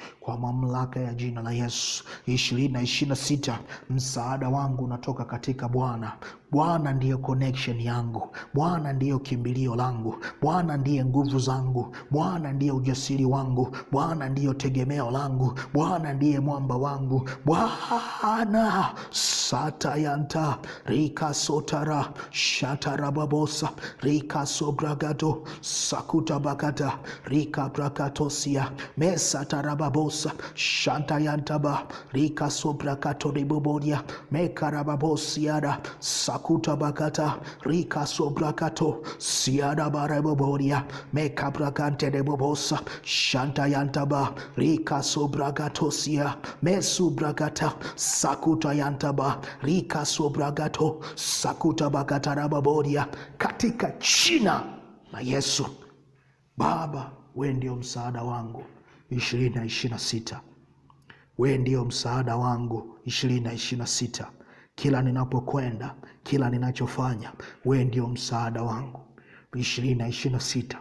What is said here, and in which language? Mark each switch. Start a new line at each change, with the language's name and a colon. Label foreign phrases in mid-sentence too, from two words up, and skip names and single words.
Swahili: kwa mamlaka ya jina la Yesu. 2026 msaada wangu unatoka katika Bwana. Bwana ndiyo connection yangu. Bwana ndiyo kimbilio langu. Bwana ndiye nguvu zangu. Bwana ndiye ujasiri wangu. Bwana ndiyo tegemeo langu. Bwana ndiye mwamba wangu. Bwana satayanta rika sotara shatarababosa rika sobragato sakuta bakata rika brakatosia mesatarababosa shantayantaba rika sobrakato ribobodia mekarababosiara sakuta bakata rika sobrakato siada barabobodia mekabrakante rebobosa shantayantaba rika sobragatosia mesubrakata sakuta yantaba rika sobragato sakuta bakata rababodia, katika jina la Yesu. Baba, wewe ndio msaada wangu 2026. Wewe ndio msaada wangu 2026. Kila ninapokwenda, kila ninachofanya, wewe ndio msaada wangu 2026.